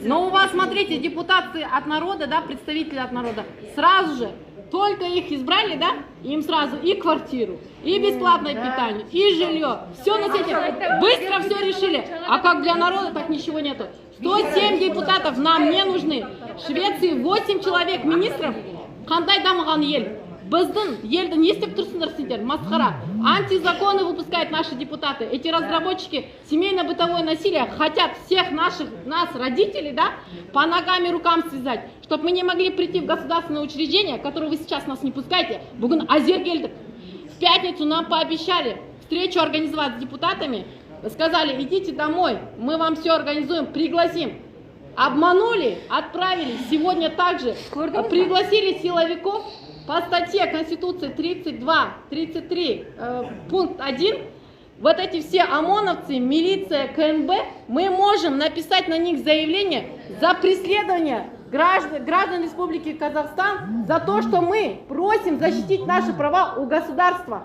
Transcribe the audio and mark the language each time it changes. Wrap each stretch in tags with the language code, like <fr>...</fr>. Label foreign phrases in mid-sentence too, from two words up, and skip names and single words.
<ru>Но у вас, смотрите, депутаты от народа, да, представители от народа, сразу же, только их избрали, да, им сразу и квартиру, и бесплатное питание, и жилье, все на свете, быстро все решили, а как для народа, так ничего нету. 107 депутатов нам не нужны, в Швеции 8 человек министров,</ru> <kk>қандай дамыған ел. Біздің елді не істеп тұрсыңдар сендер, масқара.</kk> <ru>Антизаконы выпускают наши депутаты. Эти разработчики семейно-бытовое насилие хотят всех нас, родителей, да, по ногам и рукам связать, чтобы мы не могли прийти в государственное учреждение, которое вы сейчас нас не пускаете.</ru> <kk>Бүгін азер келдік.</kk> <ru>В пятницу нам пообещали встречу организовать с депутатами. Сказали, идите домой, мы вам все организуем, пригласим. Обманули, отправили. Сегодня также пригласили силовиков. По статье Конституции 32-33, пункт 1, вот эти все ОМОНовцы, милиция, КНБ, мы можем написать на них заявление за преследование граждан Республики Казахстан за то, что мы просим защитить наши права у государства.</ru>